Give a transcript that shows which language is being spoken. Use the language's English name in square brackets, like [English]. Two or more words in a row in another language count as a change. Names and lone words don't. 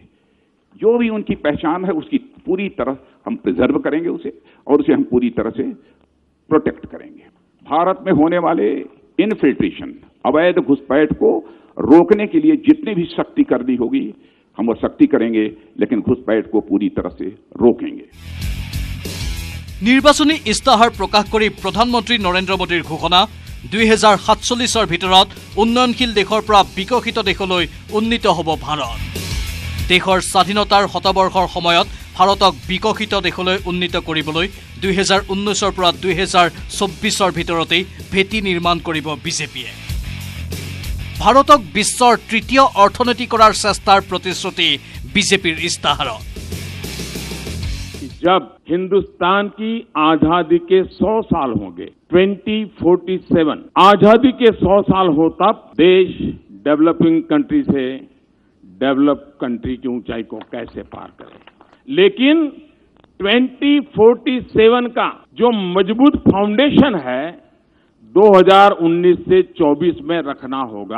[Hindi] जो भी उनकी पहचान है उसकी पूरी तरह हम प्रिजर्व करेंगे उसे, और उसे हम पूरी तरह से प्रोटेक्ट करेंगे। भारत में होने वाले इनफिल्ट्रेशन, अवैध घुसपैठ को रोकने के लिए जितनी भी सख्ती करनी होगी हम वो सख्ती करेंगे, लेकिन घुसपैठ को पूरी तरह से रोकेंगे। [Assamese] নিৰ্বাচনী ইস্তাহাৰ প্ৰকাশ কৰি প্ৰধানমন্ত্ৰী নৰেন্দ্ৰ মোদীৰ ঘোষণা, 2047 ভিতৰত উন্নয়নশীল দেশৰ পৰা বিকশিত দেশলৈ উন্নীত হ'ব ভাৰত। দেশৰ স্বাধীনতাৰ শতবৰ্ষৰ সময়ত ভাৰতক বিকশিত দেশলৈ উন্নীত কৰিবলৈ 2019 পৰা 2024 ভিতৰতেই ভেটি নিৰ্মাণ কৰিব বিজেপিয়ে। ভাৰতক বিশ্বৰ তৃতীয় অৰ্থনীতি কৰাৰ চেষ্টাৰ প্ৰতিশ্ৰুতি বিজেপিৰ ইস্তাহাৰত। [Hindi] जब हिंदुस्तान की आजादी के 100 साल होंगे, 2047 आजादी के 100 साल हो, तब देश [English] developing country [Hindi] से [English] develop country [Hindi] की ऊंचाई को कैसे पार करे। लेकिन 2047 का जो मजबूत फाउंडेशन है 2019 से 24 में रखना होगा।